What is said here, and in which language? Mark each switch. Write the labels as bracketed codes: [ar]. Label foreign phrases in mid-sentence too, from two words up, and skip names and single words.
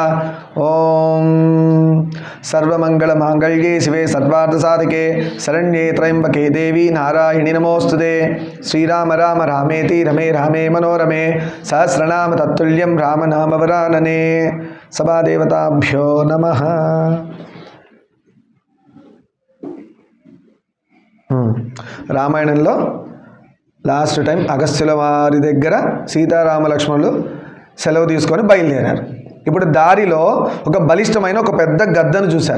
[sa] ओम सर्वमंगलमांगल्ये शिवे सर्वार्थसाधिके शरण्ये त्र्यंबके देवी नारायणि नमोस्तुते। श्रीराम राम रामेति रमे रामे मनोरमे सहस्रनाम तत्तुल्यं राम नाम वरानने। सभा देवताभ्यो नमः। [te] రామాయణంలో [en] last time [te] అగస్త్యుల వారి దగ్గర సీతారామ లక్ష్మణులు సెలవు తీసుకొని బయలుదేరారు. ఇప్పుడు దారిలో ఒక బలిష్టమైన ఒక పెద్ద గద్దను చూశారు.